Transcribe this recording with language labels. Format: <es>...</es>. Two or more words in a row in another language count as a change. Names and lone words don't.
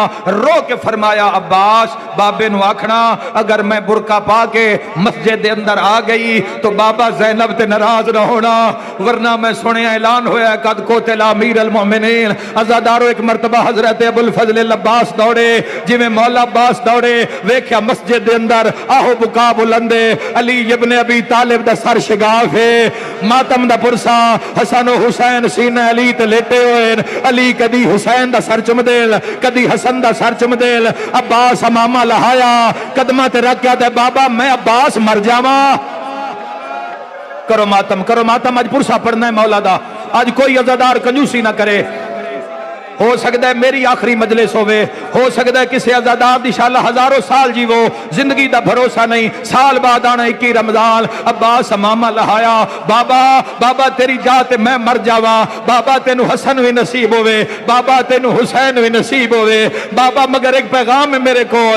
<pa>رو کے فرمایا عباس بابے نو آکھنا اگر میں برقع پا کے مسجد دے اندر آ گئی تو بابا زینب تے ناراض نہ ہونا، ورنہ میں سنیا اعلان ہویا</pa> <ar>قد قتل امیر المومنین.</ar> <pa>عزادارو ایک مرتبہ حضرت ابو الفضل عباس دوڑے جویں مولا عباس دوڑے، ویکھیا مسجد دے اندر آہو بکا بلندے، علی ابن ابی طالب دا سر شگاف ہے، ماتم دا پرسا، حسن و حسین سینہ علی تے لیٹے ہوئے، علی کدی حسین دا سر چم دیل کدی حسن دا سر چم دیل. عباس امامہ لہایا قدمہ تے رکھیا تے بابا میں عباس مر جاواں. کرو ماتم، اج پرسا پڑھنا ہے مولا دا، اج کوئی عزادار کنجوسی نہ کرے. ہو سکتا ہے میری آخری مجلس ہوئے، ہو سکتا ہے کسی عزادار دی انشاءاللہ ہزاروں سال جیوو، زندگی دا بھروسہ نہیں، سال بعد آنا 21 رمضان. عباس امامہ لہایا بابا تیری جات میں مر جاواں، بابا تینو حسن بھی نصیب ہوئے، بابا تینو حسین بھی نصیب ہوئے، بابا مگر ایک پیغام ہے میرے کول.</pa>